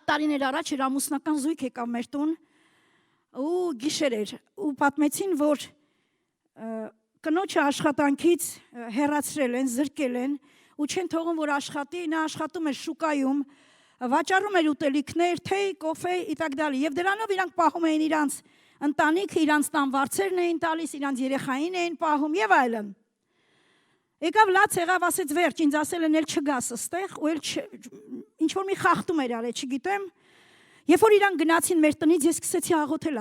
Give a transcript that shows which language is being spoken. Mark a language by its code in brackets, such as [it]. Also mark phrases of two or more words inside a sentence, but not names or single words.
[hy] տարիներ առաջ էր ամուսնական զույգ եկավ մեր տուն ու գիշեր էր ու պատմեցին որ կնոջը աշխատանքից հեռացրել են, զրկել են ու չեն թողում որ աշխատի, նա աշխատում էր շուկայում, վաճառում էր ուտելիքներ, թեյ, կոֆե [ru] и так далее [hy] եւ դրանով իրանք պահում էին իրանց ընտանիքը, իրանց տան վարձերն էին տալիս, իրանց երեխային էին պահում եւ այլն Եկավ լաց եղավ ասեց վերջ, ինձ ասել են էլ չգաս ստեղ, ու էլ ինչ որ մի խախտում էր արել, չգիտեմ։ Երբ որ իրան գնացին մեր տնից, ես սկսեցի աղոթել